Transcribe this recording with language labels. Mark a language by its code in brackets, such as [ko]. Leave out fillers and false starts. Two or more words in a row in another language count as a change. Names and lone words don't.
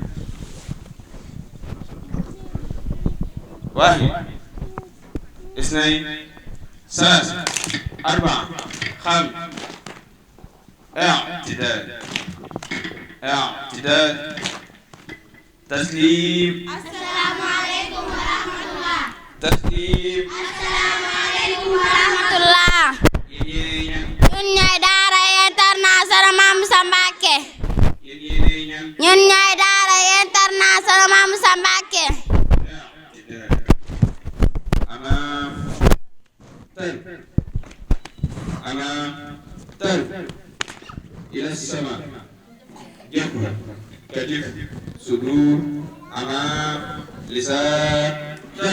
[ar] واحد اثنين ثلاثة أربعة خمسة اعتدال اعتدال تسليم السلام عليكم ورحمة الله تسليم السلام عليكم ورحمة الله [wo] ñun ñooy daara international Mame Moussa Mbacké ñun ñooy daara international Mame Moussa Mbacké [ar] أمام تل أمام تل إلى السماء جنب كتف صدور أمام لسان تل